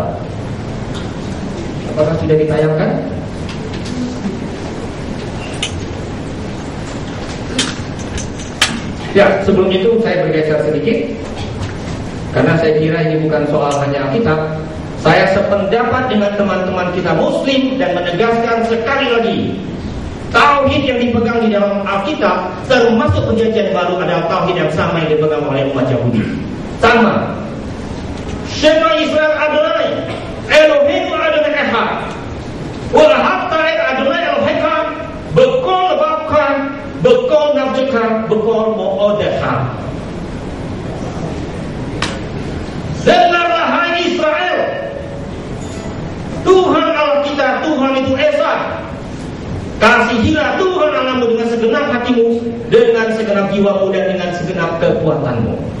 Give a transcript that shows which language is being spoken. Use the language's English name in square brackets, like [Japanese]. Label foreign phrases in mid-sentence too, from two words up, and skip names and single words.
[Indonesian] Apakah sudah ditayangkan? Ya, sebelum itu saya bergeser sedikit, karena saya kira ini bukan soal hanya Alkitab. Saya sependapat dengan teman-teman kita Muslim dan menegaskan sekali lagi, tauhid yang dipegang di dalam Alkitab, termasuk Perjanjian Baru, adalah tauhid yang sama yang dipegang oleh umat Yahudi. Sama. [Hebrew] שמע ישראל אדוני, אלוהינו אדוני אחד, ואהבת את אדוני אלוהיך, בכל לבבך, בכל נפשך, בכל מאדך. [Indonesian] Dengarlah hai Israel, Tuhan Allah kita, Tuhan itu Esa. Kasihilah Tuhan Allahmu dengan segenap hatimu, dengan segenap jiwamu, dan dengan segenap kekuatanmu.